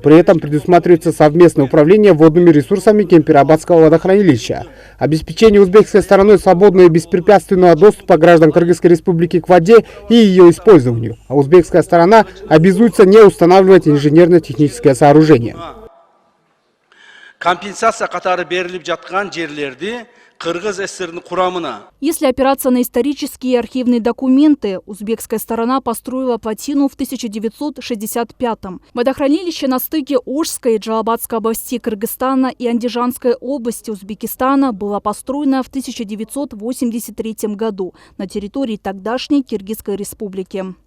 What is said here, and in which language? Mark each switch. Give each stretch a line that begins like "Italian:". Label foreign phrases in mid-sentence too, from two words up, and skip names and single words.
Russian: При этом предусматривается совместное управление водными ресурсами Кемпирабадского водохранилища. Обеспечение узбекской стороной свободного и беспрепятственного доступа граждан Кыргызской республики к воде и ее использованию. А узбекская сторона обязуется не устанавливать инженерно-техническое сооружение.
Kyrgyz: Компенсация катары берилип жаткан жерлерди Кыргыз ССРнын курамына.
Russian: Если опираться на исторические и архивные документы, узбекская сторона построила плотину в 1965-м. Водохранилище на стыке Ошской и Джалабадской областей Кыргызстана и Андижанской области Узбекистана было построено в 1983 году на территории тогдашней Киргизской республики.